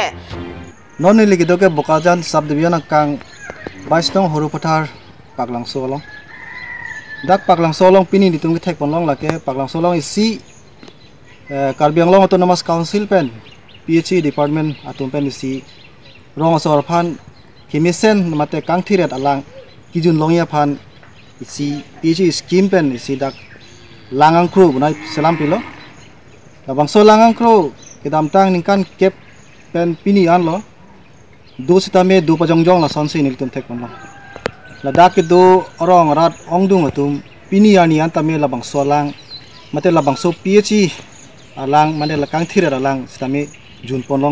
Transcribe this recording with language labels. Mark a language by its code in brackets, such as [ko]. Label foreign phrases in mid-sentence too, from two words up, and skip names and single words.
[mjw] ননিলিগিদকে বোকাজান সাব ডিভিজন কাং 22 নং হৰুপথাৰ পাগলাংছলং ডাক পাগলাংছলং পিনি দিতুংগি ঠেক পনলং লাকে পাগলাংছলং ইসি কাৰ্বি আংলং অটোনমাস কাউন্সিল পেন PHE ডিপাৰ্টমেন্ট আতুম পেন ইসি ৰং সৰ ফান হিমিসেন মাতে কাংথিৰেত আলাং কিজুন লঙিয়া ফান ইসি PHE স্কিম পেন ইসি ডাক লাঙাংখ্ৰু বনাই সেলাম পিলো বাংছ লাঙাংখ্ৰু কেদামতাং নিকান কেপ pen pini anlo do sitame do pajongjong la sonsi nil tum thek monlo la dak do orong rat ongdung atum pini ani antame labang solang mate labang so PHE alang mane la kang thira alang sitame jun ponlong